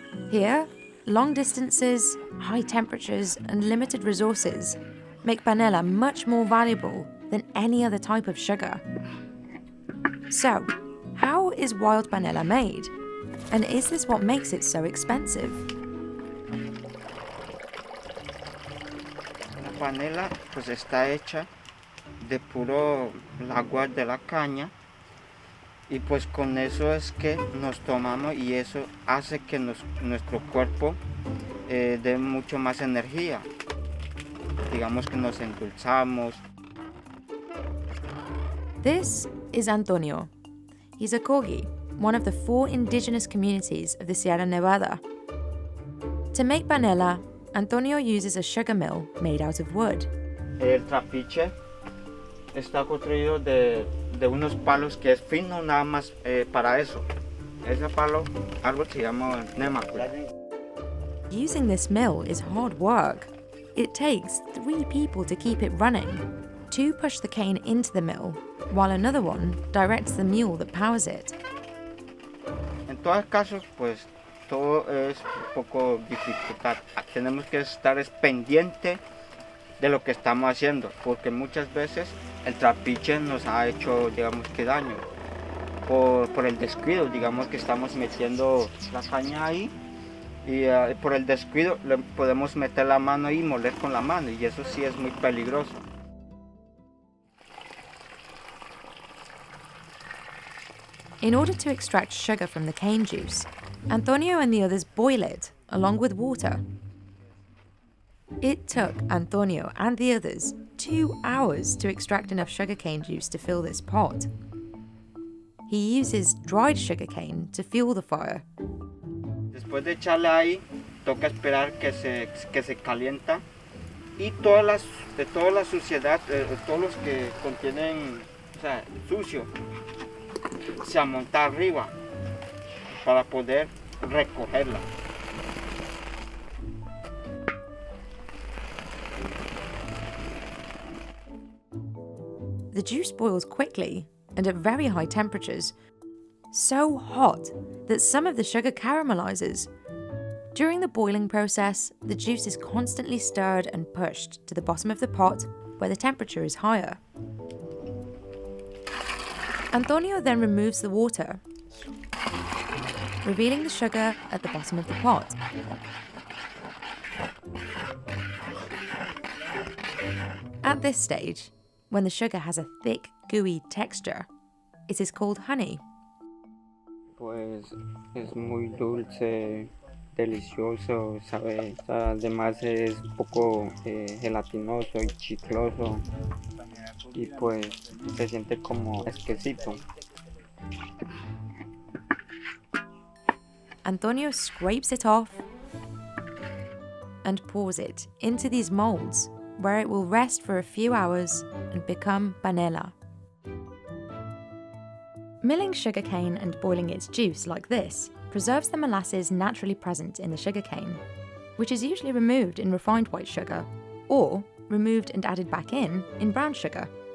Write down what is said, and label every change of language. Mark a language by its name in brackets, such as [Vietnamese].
[English] Here, long distances, high temperatures, and limited resources make panela much more valuable than any other type of sugar. So, how is wild panela made? And is this what makes it so expensive? [Spanish] La panela pues está hecha de puro agua de la caña. Y pues con eso es que nos tomamos y eso hace que nuestro cuerpo dé mucho más energía. Digamos que nos endulzamos. [English] This is Antonio. He's a Kogi, one of the 4 indigenous communities of the Sierra Nevada. To make panela, Antonio uses a sugar mill made out of wood. [Spanish] El trapiche está construido de unos palos que es fino nada más para eso. Ese palo, algo se llama nemaku. [English] Using this mill is hard work. It takes 3 people to keep it running. 2 push the cane into the mill, while another one directs the mule that powers it. [Spanish] En todos casos, pues todo es un poco dificultad. Tenemos que estar pendiente de lo que estamos haciendo, porque muchas veces el trapiche nos ha hecho, digamos, que daño por el descuido, digamos que estamos metiendo la caña ahí y por el descuido le podemos meter la mano y moler con la mano, y eso sí es muy peligroso. [English] In order to extract sugar from the cane juice, Antonio and the others boil it, along with water. It took Antonio and the others 2 hours to extract enough sugarcane juice to fill this pot. He uses dried sugarcane to fuel the fire. [Spanish] Después de echarle ahí, toca esperar que se calienta y toda la suciedad, todos los que contienen, o sea, sucio, se amonta arriba para poder recogerla. [English] The juice boils quickly and at very high temperatures, so hot that some of the sugar caramelizes. During the boiling process, the juice is constantly stirred and pushed to the bottom of the pot where the temperature is higher. Antonio then removes the water, revealing the sugar at the bottom of the pot. At this stage, when the sugar has a thick, gooey texture, it is called honey. [Spanish] Pues es muy dulce, delicioso, sabe, además es un poco gelatinoso y chicloso y pues se siente como exquisito. [English] Antonio scrapes it off and pours it into these molds where it will rest for a few hours and become panela. Milling sugarcane and boiling its juice like this preserves the molasses naturally present in the sugarcane, which is usually removed in refined white sugar, or removed and added back in brown sugar.